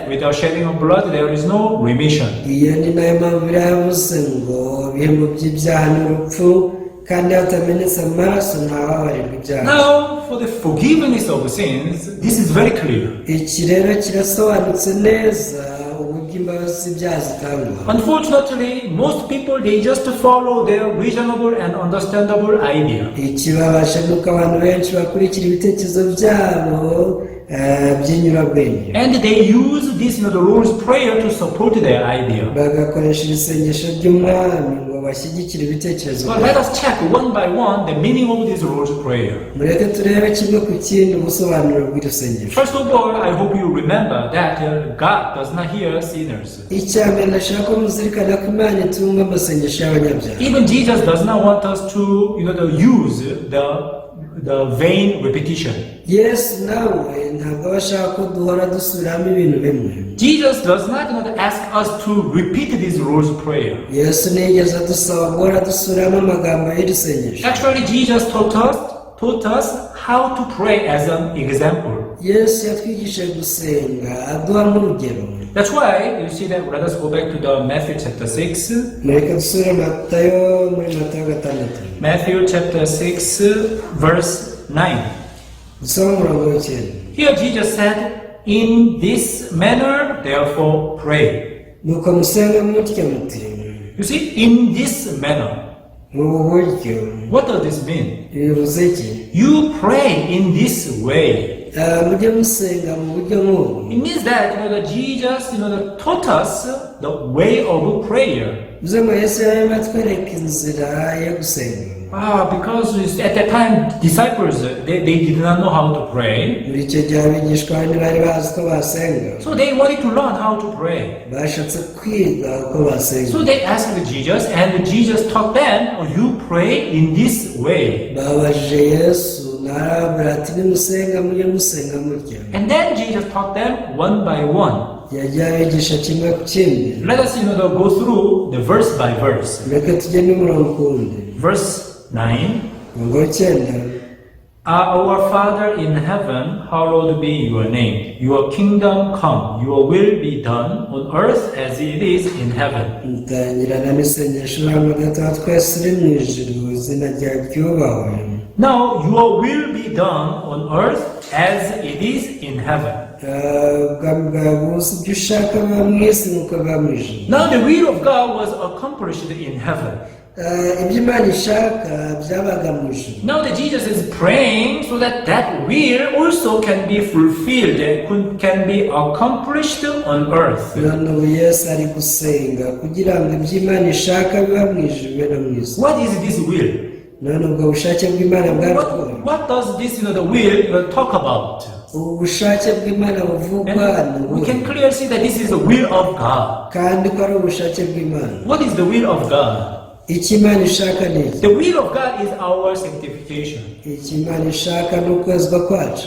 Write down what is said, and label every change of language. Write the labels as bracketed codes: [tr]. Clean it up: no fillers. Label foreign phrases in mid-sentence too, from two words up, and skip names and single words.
[en] Without shedding of blood, there is no remission. [rw] Iyo ni nayo mpamvu biravuze ngo ibihembo by'ibyaha ni urupfu kandi hatamenetse amaraso ntawabarirwa ibyaha. [en] Now, for the forgiveness of sins, this is very clear. [rw] Iki rero kirasobanutse neza uburyo imbabazi z'ibyaha zitangwa. [en] Unfortunately, most people they just follow their reasonable and understandable idea. [rw] Ikibabasha nuko abantu benshi bakurikira ibitekerezo byabo by'inyurabwenge. [en] And they use this, the Lord's Prayer to support their idea. [rw] Bagakoresha ibisengesho by'umwami ngo bashyigikire ibitekerezo So byabo. [en] let us check one by one the meaning of this Lord's Prayer. [rw] Mureke turebe kimwe ku kindi ubusobanuro bw'iri sengesho. [en] First of all, I hope you remember that God does not hear sinners. [rw] Icyambere ndashaka ko muzirikana ko Imana itumva amasengesho y'abanyabyaha. [en] Even Jesus does not want us to, to use the vain repetition. [rw] Yesu nawe ntabwo aba ashaka ko duhora dusubiramo ibintu bimwe. [en] Jesus does not ask us to repeat this Lord's Prayer. [rw] Yesu ntiyigeze adusaba guhora dusubiramo amagambo y'iri sengesho. [en] Actually, Jesus taught us how to pray as an example. [rw] Yesu yatwigishije gusenga aduha nk'urugero. [en] That's why you see that. Let us go back to the Matthew chapter 6. [rw] Mureke dusubire Matayo muri Matayo 6. [en] Matthew chapter 6, verse 9. [rw] Dusome umurongo w'icyenda. [en] Here Jesus said, "In this manner, therefore, pray." [rw] Nuko musenga mutya muti. [en] You see, in this manner. [rw] Mu buryo. [en] What does this mean? [rw] Bivuze iki? [en] You pray in this way. [rw] Mujye musenga mu buryo nk'ubu. [en] It means that Jesus taught us the way of prayer. [rw] Bivuze ngo Yesu yarimo atwereka inzira yo gusenga. [en] Because at that time disciples they did not know how to pray. [rw] Muri icyo gihe abigishwa ntibari bazi ko basenga. [en] So they wanted to learn how to pray. [rw] Bashatse kwiga uko basenga. [en] So they asked Jesus, and Jesus taught them, "You pray in this way." [rw] Babajije Yesu narababwira ati nimusenga mujye musenga mutya. [en] And then Jesus taught them one by one. [rw] Yajya abigisha kimwe ku kindi. [en] Let us go through the verse by verse. [rw] Reka tujye n'umurongo kundi. [en] Verse 9. [rw] Umurongo w'icyenda. [en] Our Father in heaven, hallowed be your name. Your kingdom come. Your will be done on earth as it is in heaven. [rw] Ntangirana n'isengesho hagati wa twese uri mu ijuru izina ryawe ryubahwe. [en] Now your will be done on earth as it is in heaven. [rw] Ubwami bwawe buze ibyo ushaka biba mu isi nk'uko biba mu ijuru. [en] Now the will of God was accomplished in heaven. [rw] Ibyo Imana ishaka byabaga mu ijuru. [en] Now that Jesus is praying so that that will also can be fulfilled, can be accomplished on earth. [rw] None ubu Yesu ari gusenga kugira ngo ibyo Imana ishaka biba mu ijuru bibe no mu isi. [en] What is this will? [rw] None ubwo bushake bw'Imana bwarakora. [en] What does this the will talk about? [rw] Ubushake bw'Imana buvugwa [en] We can clearly see that this is the will of God. [rw] kandi ko ari ubushake bw'Imana. [en] What is the will of God? [rw] Icyo Imana ishaka ni iki? [en] The will of God is our sanctification. [rw] Icyo Imana ishaka ni ukwezwa kwacu.